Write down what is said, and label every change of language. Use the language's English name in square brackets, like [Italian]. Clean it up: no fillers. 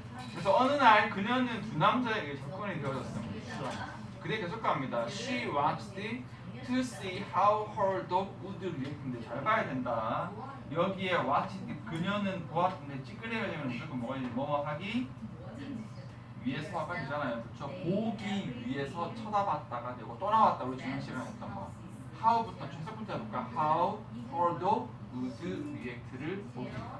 [Korean] 그래서 어느 날 그녀는 두 남자에게 접근이 되어졌습니다. 그래 계속 갑니다. [English] She watched to see how her dog would react. [Korean] 근데 잘 봐야 된다. 여기에 watched 그녀는 보았는데 찌끄레가 되면 무조건 뭐가 있지? 뭐뭐 하기 위해서 아까 되잖아요. 그렇죠? 보기 위해서 쳐다봤다가 되고 또 나왔다. 우리 지난 시간에 했던 거. how부터 최소부터 해볼까? [English] how her dog would react를 보기.